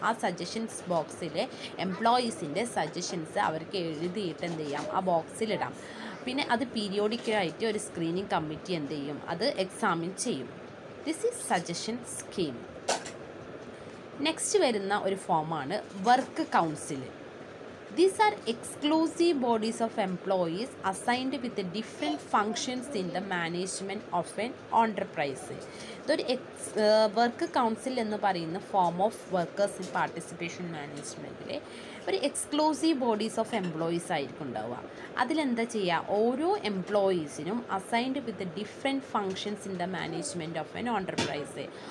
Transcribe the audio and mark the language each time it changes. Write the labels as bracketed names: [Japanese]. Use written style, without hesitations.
[Malayalam] ആ സജഷൻസ് ബോക്സിൽ എംപ്ലോയീസിൻ്റെ സജഷൻസ് അവർക്ക് എഴുതിയിട്ട് എന്ത് ചെയ്യാം, ആ ബോക്സിലിടാം. പിന്നെ അത് പീരിയോഡിക്കലായിട്ട് ഒരു സ്ക്രീനിങ് കമ്മിറ്റി എന്ത് ചെയ്യും, അത് എക്സാമിൻ ചെയ്യും. [English] This is suggestion scheme. [Malayalam] Next വരുന്ന ഒരു ഫോമാണ് work council. [English] These are exclusive bodies of employees assigned with different functions in the management of an enterprise. [Malayalam] ഇതൊരു വർക്ക് കൗൺസിൽ എന്ന് പറയുന്ന [English] form of workers in participation [Malayalam] മാനേജ്മെൻറ്റിൽ ഒരു [English] exclusive bodies of employees [Malayalam] ആയിരിക്കും ഉണ്ടാവുക. അതിലെന്താ ചെയ്യുക, ഓരോ എംപ്ലോയീസിനും [English] Assigned with different functions in the management of an enterprise.